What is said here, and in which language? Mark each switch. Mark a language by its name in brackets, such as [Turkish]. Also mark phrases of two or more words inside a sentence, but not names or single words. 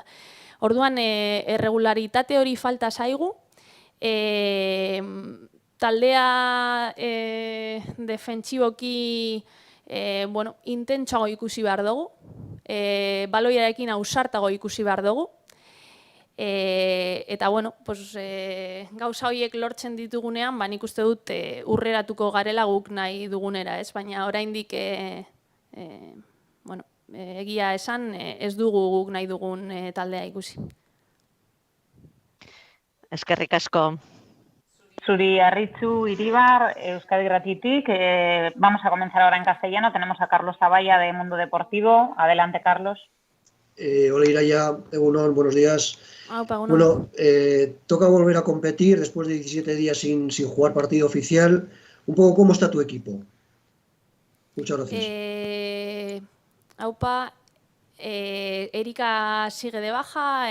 [Basque] Orduan, erregularitate hori falta zaigu, taldea defentsiboki intentsago ikusi behar dugu, baloiarekin ausartago ikusi behar dugu, eta gauza horiek lortzen ditugunean, nik uste dut urreratuko garela guk nahi dugunera, ez? Baina oraindik egia esan ez dugu guk nahi dugun taldea ikusi. Eskerrik asko. Zuri, Arritxu, Iribar, Euskadi Gratitik. [Spanish] Vamos a comenzar ahora en castellano. Tenemos a Carlos Zavalla de Mundo Deportivo. Adelante, Carlos. Hola, Iraia. Egunon, buenos días. Bueno, toca volver a competir después de 17 días sin jugar partido oficial. Un poco, ¿cómo está tu equipo? Muchas gracias. Aupa, Erika sigue de baja.